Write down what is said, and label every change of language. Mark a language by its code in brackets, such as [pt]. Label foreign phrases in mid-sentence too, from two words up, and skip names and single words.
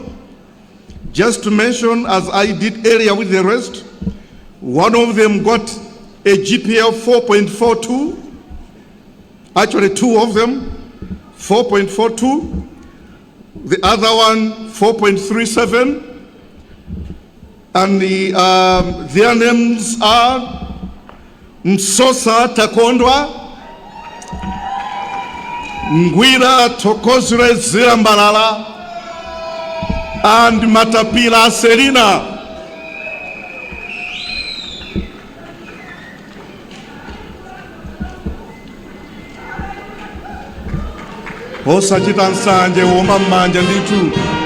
[en] Just to mention, as I did earlier with the rest, one of them got a GPA of 4.42. Actually, two of them, 4.42. The other one, 4.37. And their names are Msosa Takondwa, Ngwira Tokozure Zirambalala, and Matapila Selina. [ny] Osachita Nsanje Woma Manja Nditu.